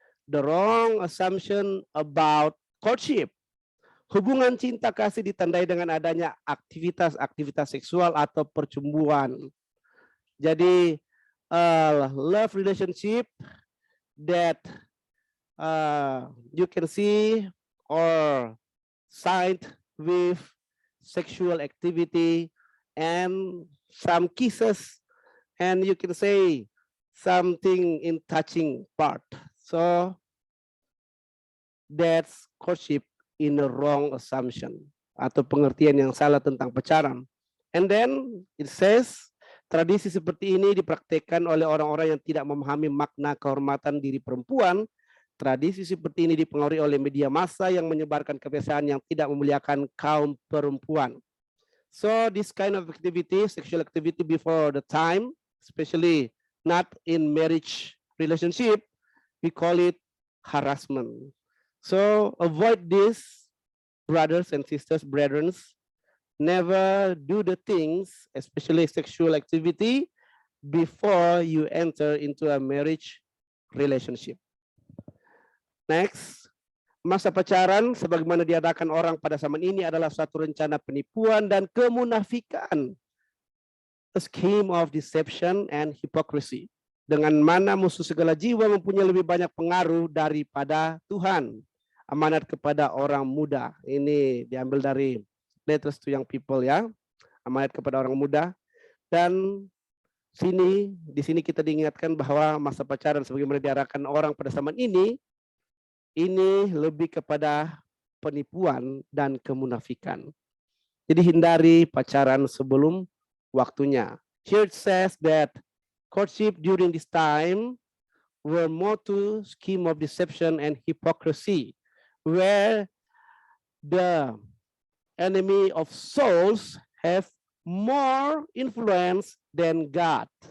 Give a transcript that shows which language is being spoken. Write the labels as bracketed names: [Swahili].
[English] The wrong assumption about courtship. [Indonesian] Hubungan cinta kasih ditandai dengan adanya aktivitas seksual atau percumbuan. [English] Jadi love relationship that you can see or signed with sexual activity and some kisses, and you can say something in touching part. So that's courtship in a wrong assumption [Indonesian] atau pengertian yang salah tentang pacaran. [English] And then it says [Indonesian] Tradisi seperti ini dipraktikkan oleh orang-orang yang tidak memahami makna kehormatan diri perempuan. Tradisi seperti ini dipengaruhi oleh media massa yang menyebarkan kebiasaan yang tidak memuliakan kaum perempuan. [English] So this kind of activity, sexual activity before the time, especially not in marriage relationship, we call it harassment. So avoid this, brothers and sisters, brethren. Never do the things, especially sexual activity, before you enter into a marriage relationship. [Indonesian] Next, masa pacaran sebagaimana diadakan orang pada zaman ini adalah suatu rencana penipuan dan kemunafikan. [English] A scheme of deception and hypocrisy. [Indonesian] Dengan mana musuh segala jiwa mempunyai lebih banyak pengaruh daripada Tuhan. Amanat kepada orang muda. Ini diambil dari Letters to Young People ya, amanat kepada orang muda. Dan di sini kita diingatkan bahwa masa pacaran sebagaimana diarahkan orang pada zaman ini lebih kepada penipuan dan kemunafikan. Jadi hindari pacaran sebelum waktunya. [English] Here it says that courtship during this time were more to scheme of deception and hypocrisy, where the enemy of souls have more influence than God.